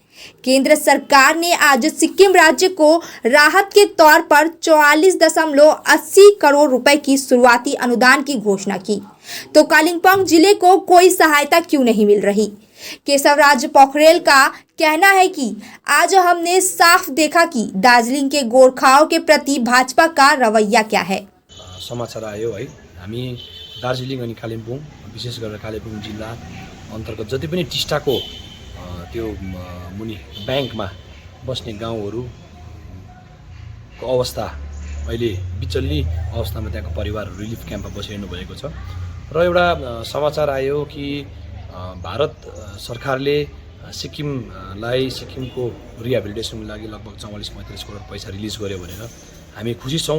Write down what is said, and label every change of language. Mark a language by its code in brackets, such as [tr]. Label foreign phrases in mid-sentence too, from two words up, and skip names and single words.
[hi] केंद्र सरकार ने आज सिक्किम राज्य को राहत के तौर पर 44.80 करोड़ रुपए की शुरुआती अनुदान की घोषणा की, तो कालिम्पोंग जिले को कोई सहायता क्यों नहीं मिल रही। केशवराज पोखरेल का कहना है कि आज हमने साफ देखा कि दार्जिलिङ के गोरखाओं के प्रति भाजपा का रवैया क्या है। [ne] समाचार आयो है, हामी दार्जिलिङ अनि कालिम्पोङ विशेष गरेर कालिम्पोङ जिल्ला अन्तर्गत जति पनि टिस्टाको त्यो मुनि ब्याङ्कमा बस्ने गाउँहरूको अवस्था अहिले बिचल्ली अवस्थामा त्यहाँको परिवारहरू रिलिफ क्याम्पमा बसिरहनु भएको छ र एउटा समाचार आयो कि भारत सरकारले सिक्किमको रिहेबिलिटेसनको लागि लगभग 44-45 करोड पैसा रिलिज गर्यो भनेर हामी खुसी छौँ।